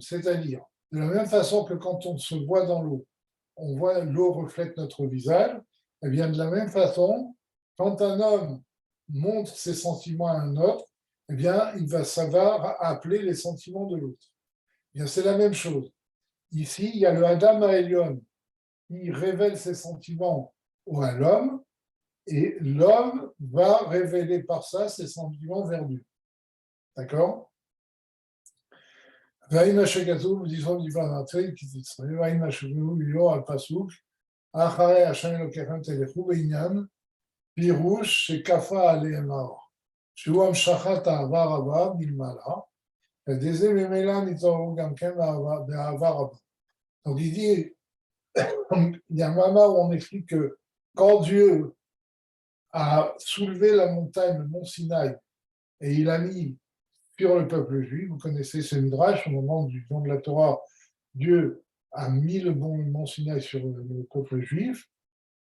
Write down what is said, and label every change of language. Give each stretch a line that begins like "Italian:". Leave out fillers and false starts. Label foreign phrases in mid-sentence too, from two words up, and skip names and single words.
French: C'est-à-dire, de la même façon que quand on se voit dans l'eau, on voit l'eau reflète notre visage, et bien de la même façon, quand un homme montre ses sentiments à un autre, eh bien, il va savoir appeler les sentiments de l'autre. Eh bien, c'est la même chose. Ici, il y a le
Hebrew: אדם העליון
French: qui révèle ses sentiments à l'homme, et l'homme va révéler par ça ses sentiments vers Dieu. D'accord?
Hebrew: והאם שכתוב בזכות דברי כתצטרף, והאם שכתוב לא על פסוק, אחרי השם אלוקיכם תלכו בעניין פירוש שכפה עליהם האור, שהוא המשכת אהבה רבה מלמעלה, ודזה ממילא נתעוררו גם כן באהבה רבה.
French: Donc il dit, il y a un moment où on explique que quand Dieu a soulevé la montagne, le mont Sinaï, et il a mis sur le peuple juif. Vous connaissez ce midrash, au moment du don de la Torah, Dieu a mis le mont Sinaï sur le peuple juif, d'accord?